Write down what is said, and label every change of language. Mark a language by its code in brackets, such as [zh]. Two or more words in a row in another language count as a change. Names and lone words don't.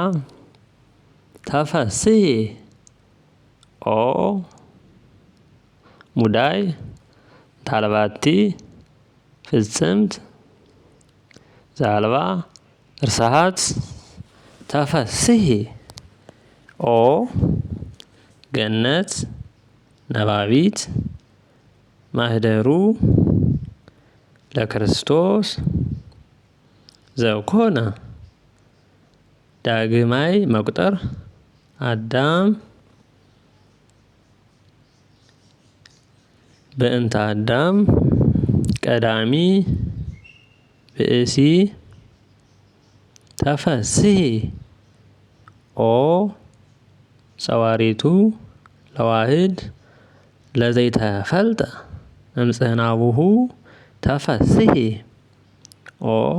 [gez] ተፈሥሒ ኦ ሙዳይ እንታልባቲ ፍጽምት ዘአልባ ርስሓት ተፈሥሒ ኦ ገነት ነባቢት ማህደሩ ለክርስቶስ ዘኮነ ዳግማይ መቁጠር አዳም በእንተ አዳም ቀዳሚ ብእሲ ተፈሥሒ ኦ ጸዋሪቱ ለዋህድ ለዘይተፈልጠ እምጽሕናቡሁ ተፈሥሒ ኦ